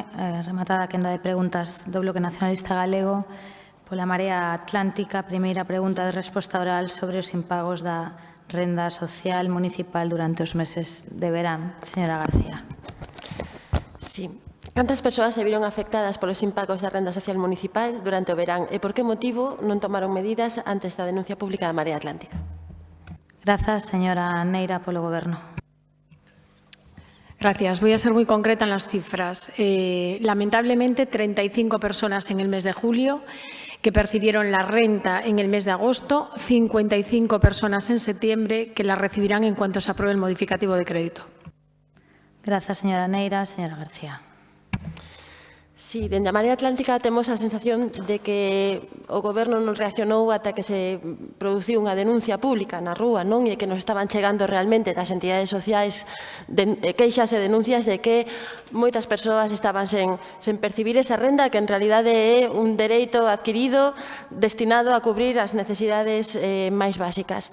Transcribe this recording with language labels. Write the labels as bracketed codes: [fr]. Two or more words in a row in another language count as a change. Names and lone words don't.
[gl] Rematada a quenda de preguntas do Bloque Nacionalista Galego, pola Marea Atlántica, primeira pregunta de resposta oral sobre os impagos da renda social municipal durante os meses de verán. Señora García. [es] Sí. [gl] Cantas persoas se viron afectadas polos impagos da renda social municipal durante o verán e por que motivo non tomaron medidas antes da denuncia pública da Marea Atlántica? Grazas, señora Neira, polo Goberno. [es] Gracias. Voy a ser muy concreta en las cifras. Lamentablemente, 35 personas en el mes de julio que percibieron la renta en el mes de agosto, 55 personas en septiembre que la recibirán en cuanto se apruebe el modificativo de crédito. Gracias, señora Neira. Señora García. [gl] Sí, dende a Marea Atlántica temos a sensación de que o Goberno non reaccionou ata que se produciu unha denuncia pública na rúa, non? E que nos estaban chegando realmente das entidades sociais queixas e denuncias de que moitas persoas estaban sen percibir esa renda, que en realidade é un dereito adquirido destinado a cubrir as necesidades máis básicas.